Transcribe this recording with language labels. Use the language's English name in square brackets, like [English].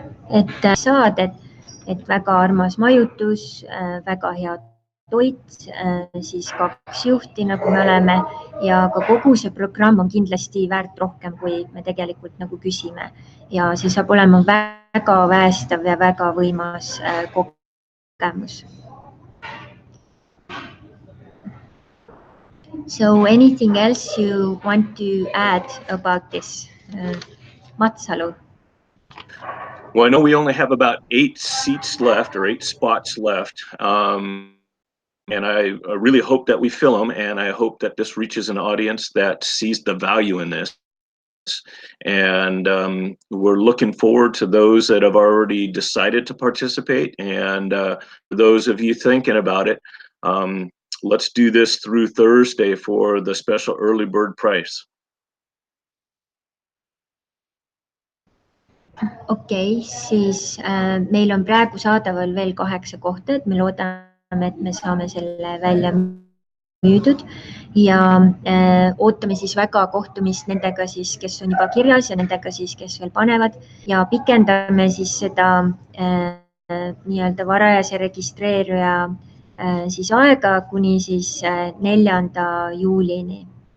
[Estonian] Et saad, et väga armas majutus, väga hea toit, siis 2 juhti, nagu me oleme, ja ka kogu see programm on kindlasti väärt rohkem, kui me tegelikult nagu küsime. Ja see saab olema väga väestav ja väga võimas kogemus. [English] So anything else you want to add about this? Matsalu. Well, I know we only have about 8 seats left, or 8 spots left. And I really hope that we fill them, and I hope that this reaches an audience that sees the value in this. And we're looking forward to those that have already decided to participate, and those of you thinking about it, let's do this through Thursday for the special early bird price. [Estonian] Okei, siis meil on praegu saadaval veel 8 kohta, et me loodame, et me saame selle välja müüdud ja ootame siis väga kohtumist nendega siis, kes on juba kirjas ja nendega siis, kes veel panevad ja pikendame siis seda nii-öelda varajase registreeruja siis aega kuni siis 4. juulini.